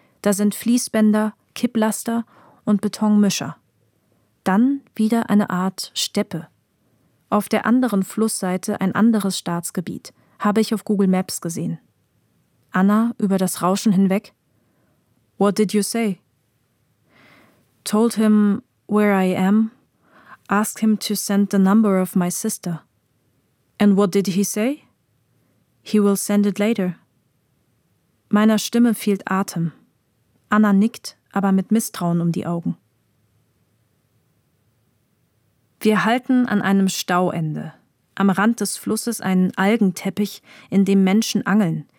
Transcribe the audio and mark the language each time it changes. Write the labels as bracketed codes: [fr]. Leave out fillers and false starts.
[de] Da sind Fließbänder, Kipplaster und Betonmischer. Dann wieder eine Art Steppe. Auf der anderen Flussseite ein anderes Staatsgebiet, habe ich auf Google Maps gesehen. Anna über das Rauschen hinweg. [en] What did you say? Told him where I am. Ask him to send the number of my sister. And what did he say? He will send it later. [de] Meiner Stimme fehlt Atem. Anna nickt, aber mit Misstrauen um die Augen. Wir halten an einem Stauende. Am Rand des Flusses einen Algenteppich, in dem Menschen angeln.